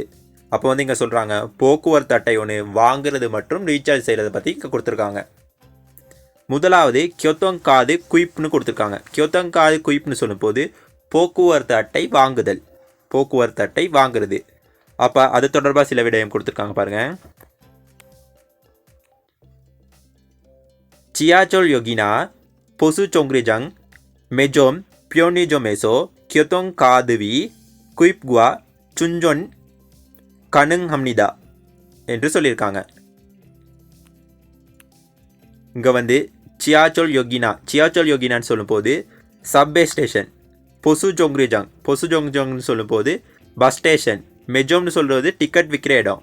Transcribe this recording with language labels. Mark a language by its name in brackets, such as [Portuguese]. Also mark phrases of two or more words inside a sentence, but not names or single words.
[Tamil] அப்போ வந்து இங்கே சொல்கிறாங்க போக்குவரத்து அட்டை ஒன்று வாங்குறது மற்றும் ரீசார்ஜ் செய்கிறத பற்றி இங்கே கொடுத்துருக்காங்க. முதலாவது [Korean] 교통 카드 구입 [Tamil] கொடுத்துருக்காங்க. [Korean] 교통 카드 구입 [Tamil] சொல்லும்போது போக்குவரத்து அட்டை வாங்குறது. அப்போ அது தொடர்பாக சில விடயம் கொடுத்துருக்காங்க பாருங்கள். 지하철 역이나 보수 정류장, 매점, 편의점에서 교통카드비 구입과 충전 가능합니다 என்று சொல்லியிருக்காங்க. இங்கே வந்து [Korean] 지하철 역이나 [Tamil] சொல்லும்போது [English] subway station, [Korean] 버스 정류장 [Tamil] சொல்லும்போது [English] bus station, [Tamil] மெஜோம்னு சொல்கிறது டிக்கெட் விற்கிற இடம்.